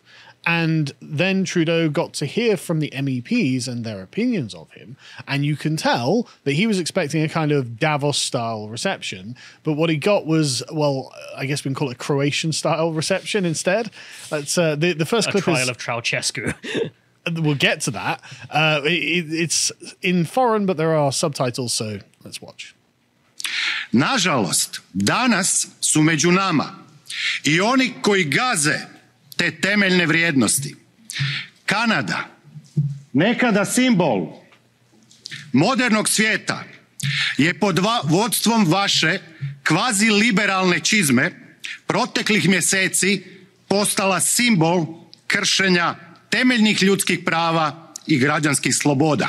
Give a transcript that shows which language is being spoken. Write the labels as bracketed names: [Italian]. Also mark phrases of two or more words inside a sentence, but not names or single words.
[English] And then Trudeau got to hear from the MEPs and their opinions of him, and you can tell that he was expecting a kind of Davos-style reception, but what he got was, well, I guess we can call it a Croatian-style reception instead. That's the first clip trial of Ceausescu. We'll get to that. It's in foreign, but there are subtitles, so let's watch. [Croatian] Nažalost, danas su među nama I oni koji gaze te temeljne vrijednosti. Kanada, nekada simbol modernog svijeta, je pod vodstvom vaše kvazi-liberalne čizme proteklih mjeseci postala simbol kršenja temeljnih ljudskih prava I građanskih sloboda.